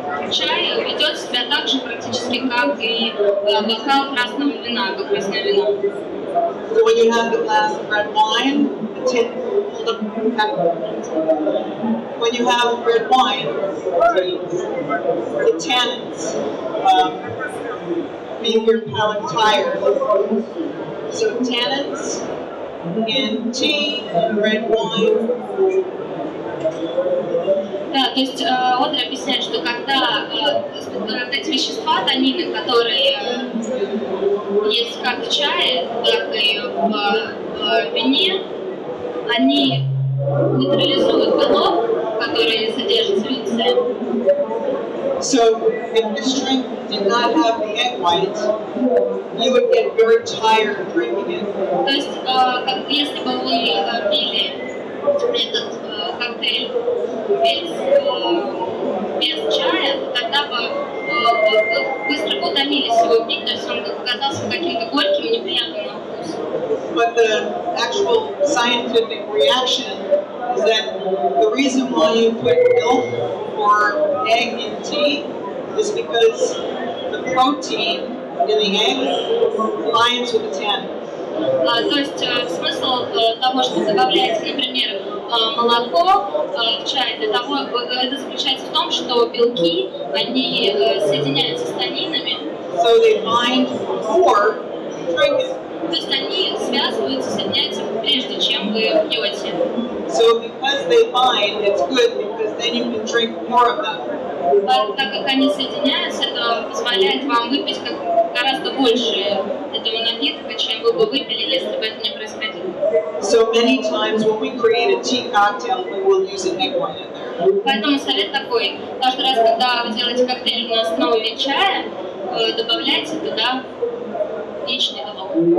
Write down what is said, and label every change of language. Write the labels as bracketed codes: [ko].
[ru] Чай ведет себя так же практически, как и бокал красного вина, как красное вино. [en] So when you have the glass of red wine, when you have red wine, the tannins make your palate tired. So tannins in tea and red wine. [ru] Да, то есть Одри объясняет, что когда эти вещества, танины, которые есть как в чае, так и в вине, они нейтрализуют белок, который содержится в яйце. [en] So if this drink did not have the egg white, you would get very tired drinking it. [ru] То есть, если бы вы пили этот коктейль без чая, тогда бы вы быстро утомились его пить, то есть он оказался каким-то горьким и неприятным на вкус. [en] But the actual scientific reaction is that the reason why you put milk or egg in tea is because the protein in the egg binds with the tannin. [ru] То есть смысл того, что добавляете, например, молоко в чай, это заключается в том, что белки, они соединяются с танинами. [en] So they bind before you drink it. [ru] То есть они связываются, соединяются прежде, чем вы пьете. [en] So because they bind, it's good because then you can drink more of them. [ru] Так как они соединяются, это позволяет вам выпить гораздо больше этого напитка, чем вы бы выпили, если бы это не происходило. [en] So many times when we create a tea cocktail, we will use an egg white in there. [ru] Поэтому совет такой: каждый раз, когда вы делаете коктейль на основе чая, добавляйте туда яичный белок.